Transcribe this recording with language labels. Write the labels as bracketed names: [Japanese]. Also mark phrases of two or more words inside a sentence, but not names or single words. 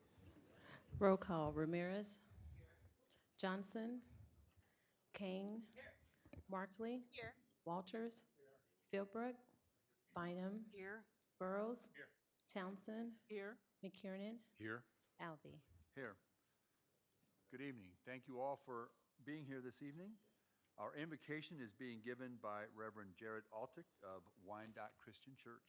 [English] Roll call, Ramirez. Johnson. Kane. Markley. Walters. Philbrook. Bynum. Here. Burrows. Townsend. Here. McKiernan. Here. Alvey. Here. Good evening. Thank you all for being here this evening. Our invocation is being given by Reverend Jared Altick of Wyandotte Christian Church.